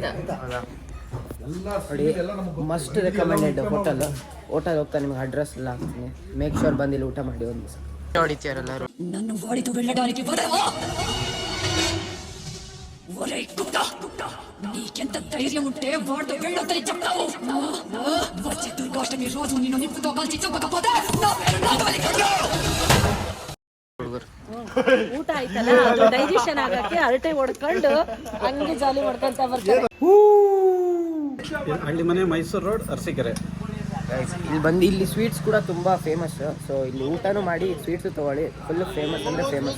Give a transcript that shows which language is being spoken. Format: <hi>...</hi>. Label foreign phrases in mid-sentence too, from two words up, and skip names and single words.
<kn>ನೋಡಿ,</kn> <en>must recommended hotel</en> <kn>ಹೋಗ್ತಾ ನಿಮ್ಗೆ ಅಡ್ರೆಸ್ ಎಲ್ಲ ಹಾಕ್ತೀನಿ.</kn> <en>make sure</en> <kn>ಬಂದಿಲ್ಲ ಊಟ ಮಾಡಿ ಒಂದು ದಿವಸ. ಹೊಡಿತೀರಲ್ಲರೂ</kn> <te>నన్ను వాడితో వెళ్ళడానికి వదలవా? ఒరేయ్ కుక్క, నీకెంత ధైర్యం ఉంటే వాడితో వెళ్ళొద్దని చెప్తావు? వచ్చే దుర్గాష్టమి రోజు నిన్ను నిప్పుతో కాల్చి చంపకపోతే నా పేరు నాగవల్లి కాదు.</te> <kn>ಊಟ ಆಯ್ತಲ್ಲ, ಅದು ಡೈಜೆಷನ್ ಆಗಕ್ಕೆ ಹರಟೆ ಹೊಡ್ಕೊಂಡು ಹಂಗೆ ಜಾಲಿ ಹೊಡ್ಕೊಂತ ಬರ್ತಾರೆ. ಹಳ್ಳಿ ಮನೆ, ಮೈಸೂರು ರೋಡ್, ಅರಸೀಕೆರೆ. ಇಲ್ಲಿ ಬಂದು ಇಲ್ಲಿ ಸ್ವೀಟ್ಸ್ ಕೂಡ ತುಂಬ ಫೇಮಸ್. ಸೊ ಇಲ್ಲಿ ಊಟನೂ ಮಾಡಿ ಸ್ವೀಟ್ಸು ತೊಗೊಳ್ಳಿ.</kn> <en>full famous</en> <kn>ಅಂದರೆ ಫೇಮಸ್.</kn>